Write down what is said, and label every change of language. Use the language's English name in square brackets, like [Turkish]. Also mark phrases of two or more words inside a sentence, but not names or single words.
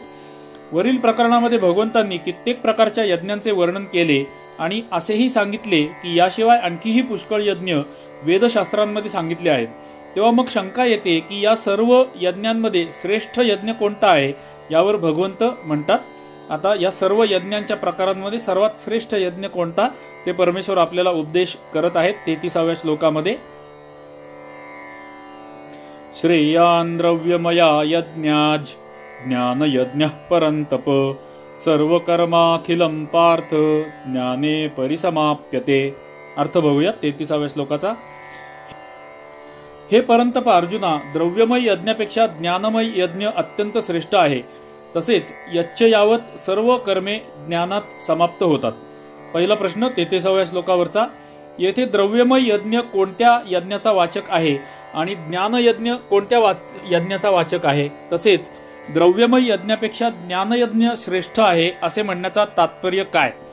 [Marathi] वरील प्रकरणामध्ये भगवंतांनी कित्येक प्रकारच्या यज्ञांचे वर्णन केले आणि असेही सांगितले की याशिवाय आणखीही पुष्कळ यज्ञ वेदशास्त्रांमध्ये सांगितले आहेत. तेव्हा मग शंका येते की या सर्व यज्ञांमध्ये श्रेष्ठ यज्ञ कोणता आहे? यावर भगवंत म्हणतात, आता या सर्व यज्ञांच्या प्रकारांमध्ये सर्वात श्रेष्ठ यज्ञ कोणता ते परमेश्वर आपल्याला उपदेश करत आहेत 33व्या श्लोकामध्ये. [Sanskrit] श्रेयान् द्रव्यमया यज्ञाज ज्ञान यज्ञ परंतप सर्व कर्माखिलम पार्थ ज्ञाने परिसमाप्यते. [Marathi] अर्थ बघूया 33व्या श्लोकाचा. हे परंतप अर्जुना, द्रव्यमय यज्ञापेक्षा ज्ञानमय यज्ञ अत्यंत श्रेष्ठ आहे. तसेच यच्च यावत सर्व कर्मे ज्ञानात समाप्त होतात. पहिला प्रश्न 33व्या श्लोकावरचा, येथे द्रव्यमय यज्ञ कोणत्या यज्ञाचा वाचक आहे आणि ज्ञानयज्ञ कोणत्या यज्ञाचा वाचक आहे? तसेच द्रव्यमय यज्ञापेक्षा ज्ञानयज्ञ श्रेष्ठ आहे असे म्हणण्याचा तात्पर्य काय?